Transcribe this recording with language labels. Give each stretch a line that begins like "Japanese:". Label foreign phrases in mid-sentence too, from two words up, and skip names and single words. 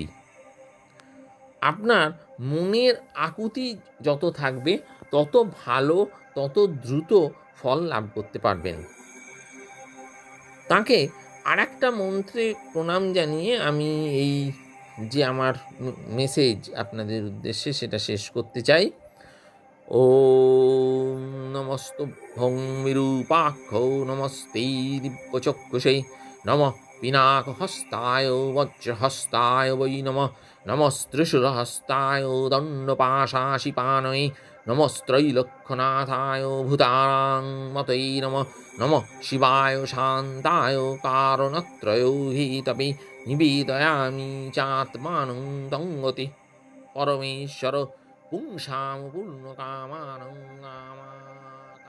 Bangla: আপনার মনের আকুতি যত থাকবে তত ভালো, তত দ্রুত ফল লাভ করতে পারবেন। তাকে আর একটা মন্ত্রে প্রণাম জানিয়ে আমি এই যে আমার মেসেজ আপনাদের উদ্দেশ্যে সেটা শেষ করতে চাই।
Sanskrit: ওম নমস্তুভ্যং বিরূপাক্ষৌ নমস্তে দিব্যচক্ষুষে নমঃ পিনাকহস্তায় বজ্রহস্তায় বৈ নমঃ নমস্ত্রিশূলহস্তায় দণ্ডপাশাশিপানয়ে নমস্ত্রৈলক্ষনাথায় ভূতানাং মতৈ নমঃ নমঃ শিবায় শান্তায় কারণত্রয়ো হিতপি নিবেদয়ামি চাত্মানং তঙ্গতি পরমেশ্বর পুংসাম পূর্ণকামানং